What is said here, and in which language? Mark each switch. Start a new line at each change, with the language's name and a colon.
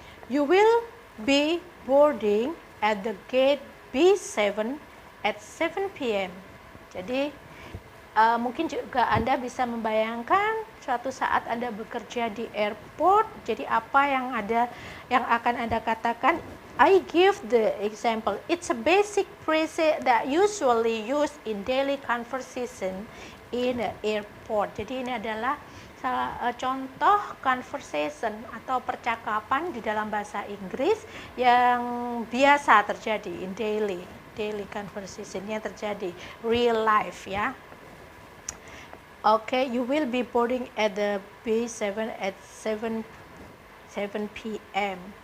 English: You will be boarding at the gate B7 at 7 p.m.
Indonesian: Jadi mungkin juga Anda bisa membayangkan suatu saat Anda bekerja di airport, jadi apa yang akan Anda katakan?
English: I give the example. It's a basic phrase that usually used in daily conversation in the airport.
Indonesian: Jadi ini adalah contoh conversation atau percakapan di dalam bahasa Inggris yang biasa terjadi
English: in daily conversation
Indonesian: yang terjadi real life ya.
English: Okay, you will be boarding at the B7 at 7 p.m.